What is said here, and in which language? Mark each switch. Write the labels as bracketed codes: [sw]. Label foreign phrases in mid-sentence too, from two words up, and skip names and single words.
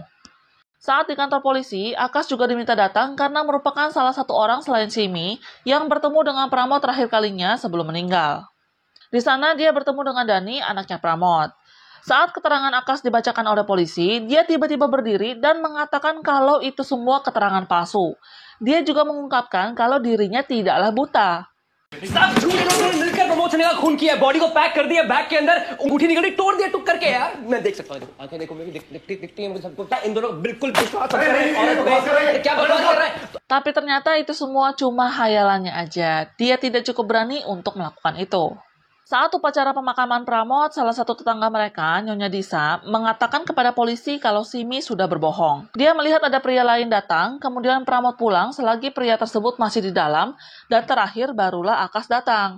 [id] Saat di kantor polisi, Akash juga diminta datang karena merupakan salah satu orang selain Simi yang bertemu dengan Pramod terakhir kalinya sebelum meninggal. Di sana dia bertemu dengan Dani, anaknya Pramod. Saat keterangan Akash dibacakan oleh polisi, dia tiba-tiba berdiri dan mengatakan kalau itu semua keterangan palsu. Dia juga mengungkapkan kalau dirinya tidaklah buta. [hi] सब झूठे लोगों ने मिलकर प्रमोद का खून किया, बॉडी को पैक कर दिया, बैग के अंदर अंगूठी निकली, तोड़ दिया टुक करके। यार मैं देख सकता हूँ, आंखें देखो मेरी, दिखती है मुझे सब कुछ। इन दोनों बिल्कुल विश्वास कर रहे हैं, क्या बकवास कर रहे हैं। [id] Tapi ternyata itu semua cuma hayalannya aja. Dia tidak cukup berani untuk melakukan itu. Saat upacara pemakaman Pramod, salah satu tetangga mereka, Nyonya Disa, mengatakan kepada polisi kalau Simi sudah berbohong. Dia melihat ada pria lain datang, kemudian Pramod pulang selagi pria tersebut masih di dalam, dan terakhir barulah Akash datang.